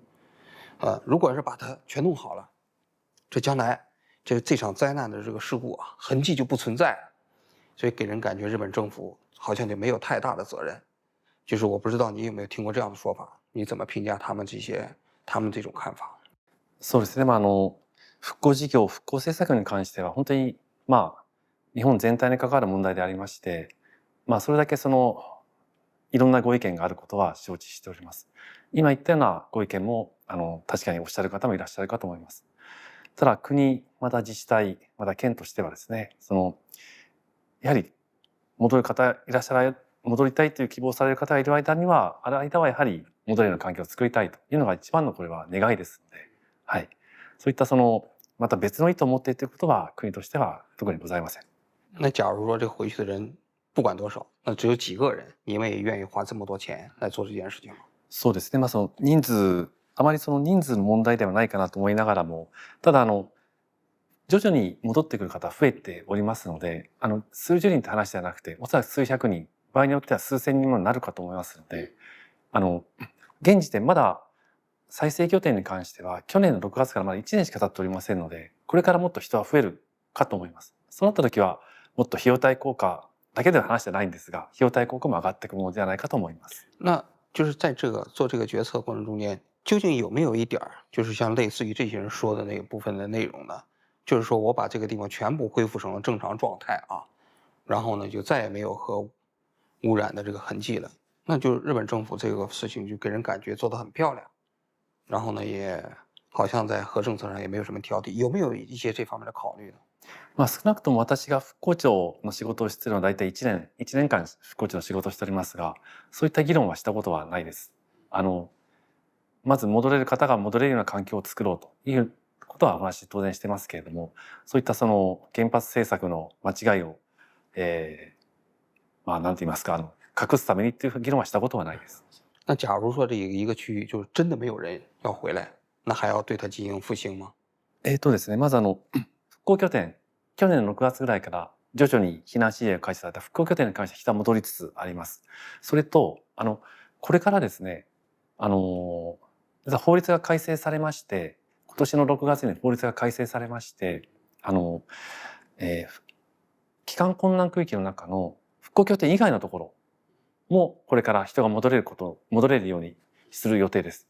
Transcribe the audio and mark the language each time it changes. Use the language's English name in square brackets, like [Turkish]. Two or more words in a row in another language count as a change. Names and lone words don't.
[Chinese] 如果是把它全弄好了，这将来这场灾难的这个事故啊，痕迹就不存在了，所以给人感觉日本政府好像就没有太大的责任。就是我不知道你有没有听过这样的说法，你怎么评价他们这种看法？ [Japanese] そうですね。復興事業、復興政策に関しては本当に日本全体に関わる問題でありまして、それだけいろんなご意見があることは承知しております。今言ったようなご意見も確かにおっしゃる方もいらっしゃるかと思います。ただ国、また自治体、また県としてはですね、やはり戻る方いらっしゃる、戻りたいという希望される方がいる間はやはり戻れる環境を作りたいというのが一番のこれは願いですので、はい。そういったまた別の意図を持っているということは国としては特にございません。 [Chinese] 那假如说这回去的人不管多少，那只有几个人，你们也愿意花这么多钱来做这件事情吗？ [Japanese] そうですね。人数、あまり人数の問題ではないかなと思いながらも、ただ徐々に戻ってくる方増えておりますので、数十人って話ではなくて、おそらく数百人、場合によっては数千人もなるかと思いますので、現時点まだ再生拠点に関しては去年の6月からまだ1年しか経っておりませんので、これからもっと人は増えるかと思います。そうなった時はもっと費用対効果だけでの話じゃないんですが、費用対効果も上がっていくものではないかと思います。 [Chinese] 那就是在做这个决策过程中间，究竟有没有一点就是像类似于这些人说的那个部分的内容呢？就是说我把这个地方全部恢复成了正常状态啊，然后呢就再也没有核污染的这个痕迹了。那就日本政府这个事情就给人感觉做得很漂亮，然后呢也好像在核政策上也没有什么挑剔，有没有一些这方面的考慮呢？ [Japanese] 少なくとも私が復興庁の仕事をしているのは大体1年間復興庁の仕事をしておりますが、そういった議論はしたことはないです。まず戻れる方が戻れるような環境を作ろうということはお話当然してますけれども、そういった原発政策の間違いを、なんて言いますか、隠すためにっていう議論はしたことはないです。 [Chinese] 那假如说这一个区域就是真的没有人要回来，那还要对它进行复兴吗？ [Japanese] ですね、まず復興拠点、去年の6月ぐらいから徐々に避難指示が開始された復興拠点に関して人は戻りつつあります。それとこれからですね、法律が改正されまして、今年の6月に法律が改正されまして、帰還困難区域の中の復興拠点以外のところもこれから人が戻れるようにする予定です。